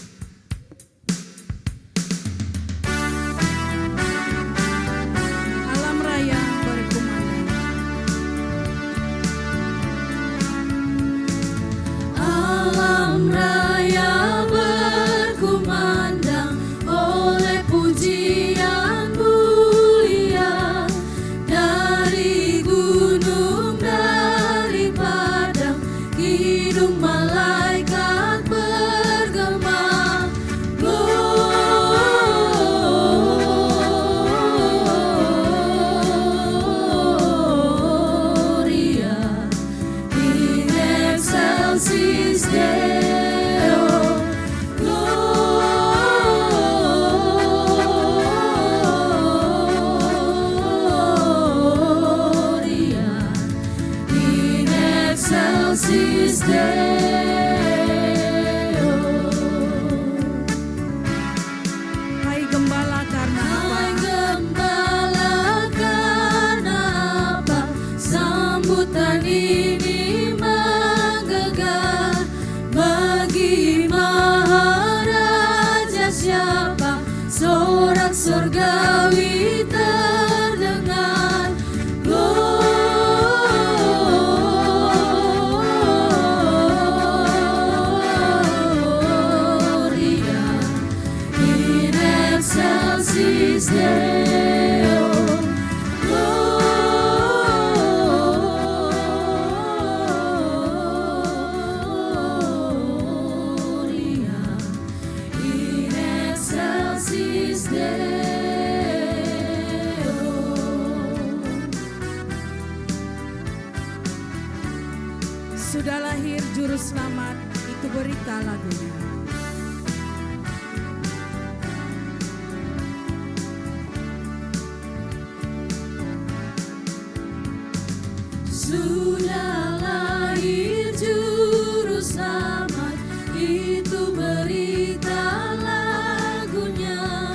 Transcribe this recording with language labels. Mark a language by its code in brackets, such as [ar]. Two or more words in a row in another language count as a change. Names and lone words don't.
[id] Alam raya berkumandang oleh pujian mulia, dari gunung, dari padang, hidung malaikat bergema. [la] Gloria in excelsis Deo, Gloria in excelsis Deo. [id] Hai Gembala, karena Hai Gembala, karena apa sambutan ini menggegah? Bagi Maharaja siapa sorak surgawi terdengar? [la] Gloria in excelsis Deo, Gloria in excelsis Deo. [id] sudah lahir juru selamat, itu berita lagunya. Sudah lahir juru selamat, itu berita lagunya.